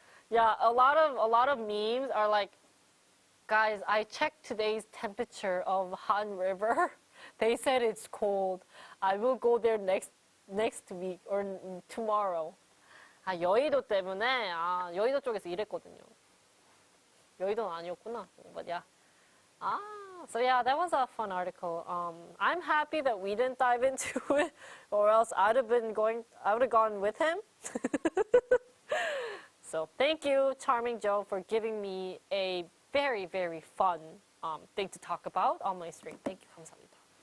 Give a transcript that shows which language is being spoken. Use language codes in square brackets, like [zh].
[en] Yeah, a lot of memes are like, guys, I checked today's temperature of Han River. They said it's cold. I will go there next week or tomorrow. [ko] 아, 여의도 때문에 여의도 쪽에서 일했거든요. 여의도는 아니었구나. [en] But yeah. So yeah, that was a fun article. I'm happy that we didn't dive into it, or else I would have gone with him. So thank you, Charming Joe, for giving me a very, very fun thing to talk about on my stream. Thank you, [ko] 감사합니다.